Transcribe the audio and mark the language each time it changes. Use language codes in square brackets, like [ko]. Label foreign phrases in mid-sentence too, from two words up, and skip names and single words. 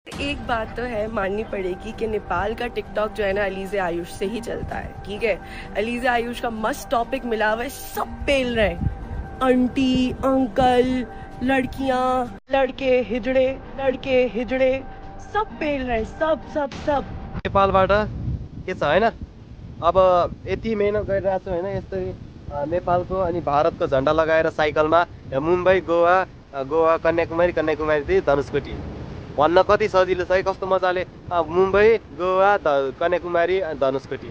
[hi] एक बात तो है माननी पड़ेगी कि नेपाल का टिकटॉक जो है ना अलीज़े आयुष से ही चलता है, ठीक है। अलीज़े आयुष का मस्त टॉपिक मिला हुआ है, सब पेल रहे हैं, आंटी अंकल लड़कियां लड़के हिजड़े सब पेल रहे हैं, सब [ne] नेपालबाट के छ हैन। अब यति मेहनत गरिरहेको छु हैन, यस्तै नेपालको अनि भारतको झन्डा लगाएर साइकलमा मुम्बई गोवा कन्याकुमारी धनुषकोटी भन्न कति सजिलो छ है, कस्तो मजाले मुम्बई गोवा कन्याकुमारी धनुषकोटी।